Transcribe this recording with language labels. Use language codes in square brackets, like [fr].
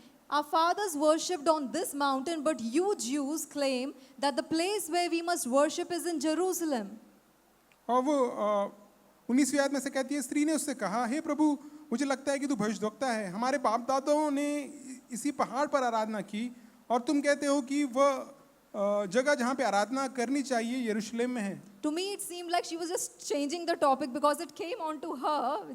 [en] Our fathers worshipped on this mountain, but you Jews claim that the place where we must worship is in Jerusalem. [hi] और वो 19वीं आयत में से कहती है, स्त्री ने उससे कहा, हे प्रभु, मुझे लगता है कि तू भविष्यद्वक्ता है. हमारे बाप दादाओं ने इसी पहाड़ पर आराधना की और तुम कहते हो कि वह जगह जहाँ पे आराधना करनी चाहिए यरूशलेम में है. [en] To me, it seemed like she was just changing the topic because it came on to her.